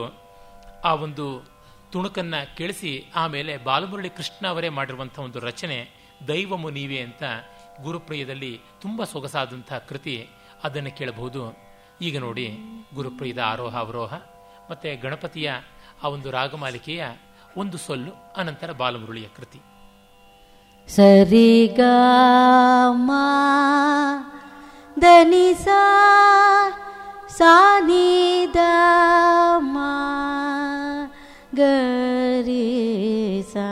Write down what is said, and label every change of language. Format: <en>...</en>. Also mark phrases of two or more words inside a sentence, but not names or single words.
<kn>ಆ ಒಂದು ತುಣುಕನ್ನು ಕೇಳಿಸಿ ಆಮೇಲೆ ಬಾಲಮುರಳಿ ಕೃಷ್ಣ ಅವರೇ ಮಾಡಿರುವಂಥ ಒಂದು ರಚನೆ ದೈವಮು ನೀವೇ ಅಂತ ಗುರುಪ್ರಿಯದಲ್ಲಿ ತುಂಬ ಸೊಗಸಾದಂಥ ಕೃತಿ. ಅದನ್ನು ಕೇಳಬಹುದು. ಈಗ ನೋಡಿ, ಗುರುಪ್ರಿಯದ ಆರೋಹ ಅವರೋಹ ಮತ್ತು ಗಣಪತಿಯ ಆ ಒಂದು ರಾಗಮಾಲಿಕೆಯ ಒಂದು ಸೊಲ್ಲು, ಅನಂತರ ಬಾಲಮುರಳಿಯ ಕೃತಿ. ಸರಿ ಗ ಮ ಧನಿ ಸಾ ನಿ ದ ಮ ಗ ರಿ ಸಾ.</kn>